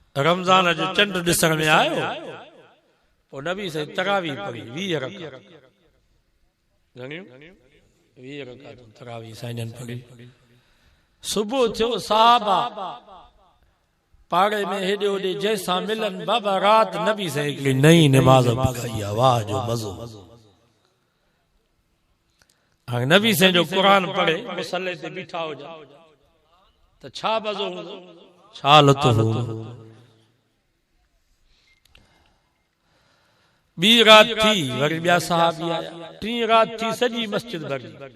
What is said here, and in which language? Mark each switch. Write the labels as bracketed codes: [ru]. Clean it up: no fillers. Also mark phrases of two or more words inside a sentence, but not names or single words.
[sd] रमज़ान जो चंड ॾिसण में आयो पोइ नबी से तरावी पढ़ी 20 रकात घणियूं 20 रकात तरावी साईं जन पढ़ी। सुबुह थियो साहबा पाड़े में हेॾे होॾे जंहिंसां मिलन बाबा रात नबी से हिकिड़ी नई नमाज़ पढ़ाई आहे। वाह जो मज़ो। हाणे नबी से जो क़ुरान पढ़े मुसल्ले ते बीठा हुजा त छा मज़ो हूंदो, छा लुत्फ़ हूंदो। ॿी रात थी वरी ॿिया सहाबी आया, टी रात थी सॼी मस्जिद भरी।